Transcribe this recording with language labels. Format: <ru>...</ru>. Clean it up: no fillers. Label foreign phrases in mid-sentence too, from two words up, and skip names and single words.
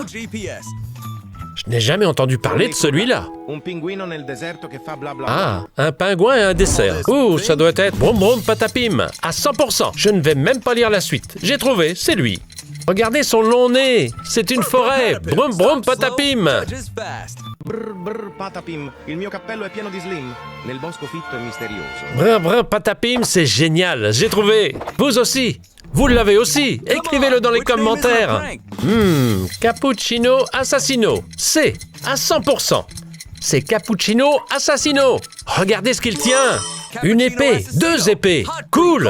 <fr>Je n'ai jamais entendu parler de celui-là. Ah, un pingouin et un dessert. Ouh, ça doit être Brum Brum Patapim. À 100%. Je ne vais même pas lire la suite. J'ai trouvé, c'est lui. Regardez son long nez. C'est une forêt. Brum Brum Patapim.</fr> <it>Brr brr patapim, il mio cappello è pieno di slim, nel bosco fitto e misterioso.</it> <fr>Brum Brum Patapim, c'est génial. J'ai trouvé. Vous aussi. Vous l'avez aussi. Écrivez-le dans les commentaires. Cappuccino Assassino. C'est à 100%. C'est Cappuccino Assassino. Regardez ce qu'il tient. Une épée, 2 épées. Cool.</fr>